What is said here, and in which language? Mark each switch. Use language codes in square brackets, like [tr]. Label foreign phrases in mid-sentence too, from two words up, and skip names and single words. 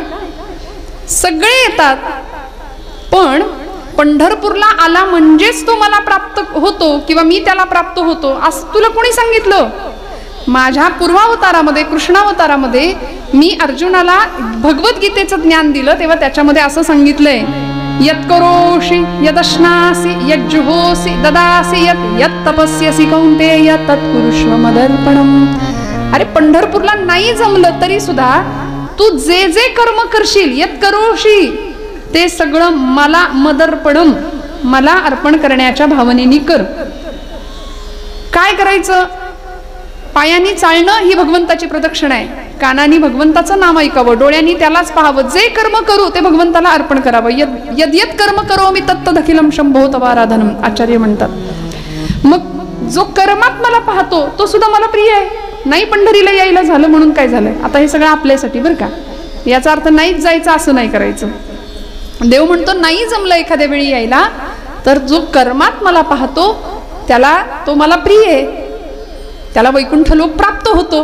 [mr] सगळे येतात, पण पंढरपूरला आला म्हणजेच तो मला प्राप्त होतो किंवा मी त्याला प्राप्त होतो असं तुला कोणी सांगितलं? माझ्या पूर्वावतारामध्ये कृष्णावतारामध्ये मी अर्जुनाला भगवद्गीतेचं ज्ञान दिलं तेव्हा त्याच्यामध्ये असं सांगितलंय, [sa] यत्करोषि यदश्नासि यज्जुहोसि ददासि यत् तपस्यसि कौन्तेय तत्कुरुष्व मदर्पणम्. [mr] अरे पंढरपूरला नाही जमलं तरी सुद्धा तू जे जे कर्म करशील यत्करोषि ते सगळं मला मदर्पणम, मला अर्पण करण्याच्या भावनेने कर. काय करायचं? पायांनी चालणं ही भगवंताची प्रदक्षिणा आहे, कानांनी भगवंताचं नाम ऐकावं, डोळ्यांनी त्यालाच पाहावं, जे कर्म करू ते भगवंताला अर्पण करावं. [sa] यद यद कर्म करोमि तत्तदखिलम शंभो तवाराधनम, आचार्य म्हणतात. [mr] मग जो कर्मात मला पाहतो तो सुद्धा मला प्रिय आहे. नाही पंढरीला यायला झालं म्हणून काय झालंय, आता हे सगळं आपल्यासाठी बरं का, याचा अर्थ नाहीच जायचं असं नाही करायचं. देव म्हणतो नाही जमलं एखाद्या वेळी यायला तर जो कर्मात मला पाहतो त्याला तो मला प्रिय आहे, त्याला वैकुंठ लोक प्राप्त होतो.